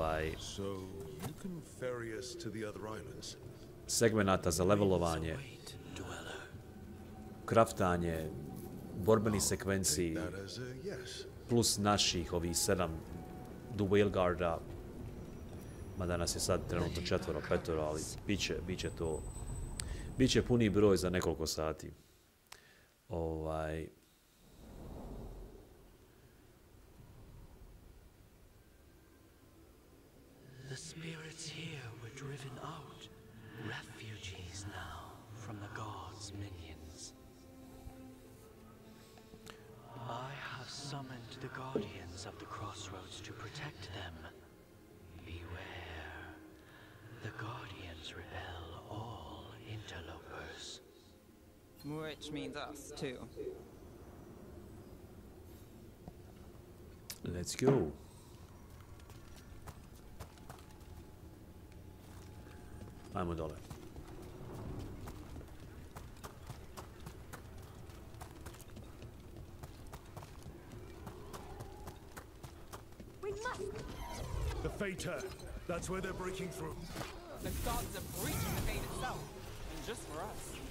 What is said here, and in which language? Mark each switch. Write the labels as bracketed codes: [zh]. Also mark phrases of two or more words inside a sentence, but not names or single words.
[sr] segmenata za levelovanje, kraftanje, borbeni sekvenciji, plus naših, ovih 7 do Veilguarda, mada nas je sad trenutno 4, 5, ali bit će to, bit će puni broj za nekoliko sati. [en] The spirits here were driven out, refugees now from the gods' minions. I have summoned the guardians of the crossroads to protect them. Beware. The guardians repel all interlopers. Which means us, too. Let's go. [sr] Ajmo dole. [en] The Fater. That's where they're breaking through. The gods are breaching the fate itself, and just for us.